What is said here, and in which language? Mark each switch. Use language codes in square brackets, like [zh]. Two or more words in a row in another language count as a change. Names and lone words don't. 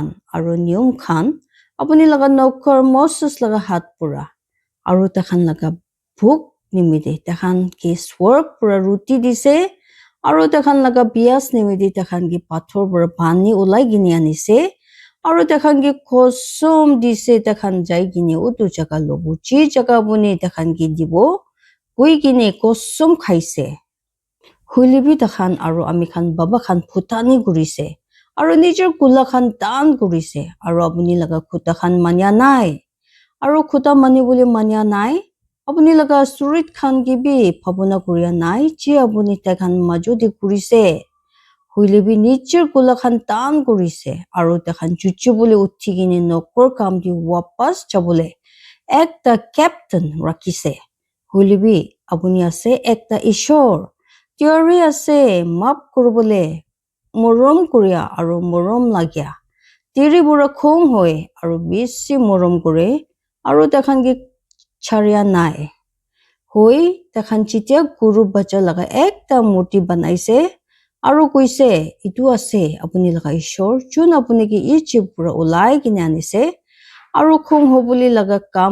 [nag] aru niyom khan apuni laga nokor Moses laga hat pura aru takhan laga bhuk nimide takhan ke swarg pura ruti dise aru takhan laga bias nimide takhan ke pathor pura pani ulai gini anise aru takhan ke kosom dise takhan jai gini utu jaga lobu chi jaga buni takhan ke dibo koi gini kosom khaise hulibi takhan aru ami khan baba khan phutani gurise aru nijor kula khan dan gurise aru apuni laga khuta khan manya nai aru khuta mani bole manya nai apuni laga surit khan ke bi phabona kuria nai chi apuni takhan majodi kurise huilebi nijor kula khan tan kurise aru takhan chuchu bole uthi gini nokor kam di wapas jabole ekta captain rakhise huilebi apuni ase ekta ishor theory ase map kurbole morom kuria aru morom lagya tiri bura khong hoy aru bisi morom kore aru takhan ke charia nai hoi takhan chitia guru bacha laga ekta murti banaise aru koise itu ase apuni laga ishor chun apuni ke ichi pura ulai kine anise aru khong hobuli laga kam